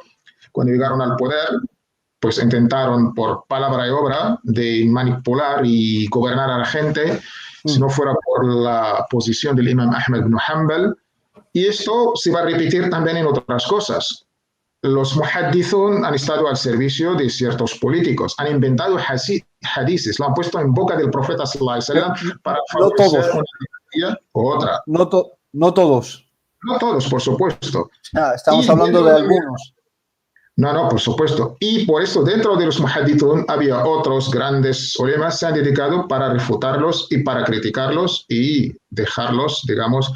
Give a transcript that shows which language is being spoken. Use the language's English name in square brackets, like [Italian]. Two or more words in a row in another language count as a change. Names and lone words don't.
[Spanish] Cuando llegaron al poder, pues intentaron por palabra y obra de manipular y gobernar a la gente, si no fuera por la posición del Imam Ahmad ibn Hanbal. Y esto se va a repetir también en otras cosas. Los muhaddithun han estado al servicio de ciertos políticos, han inventado hadices, lo han puesto en boca del profeta [Arabic] صلى الله عليه وسلم [Spanish] para favorecer una ideología u otra. No todos. No todos, por supuesto. Estamos hablando de algunos. No, por supuesto. Y por eso dentro de los muhaddithun había otros grandes ulemas que se han dedicado para refutarlos y para criticarlos y dejarlos, digamos.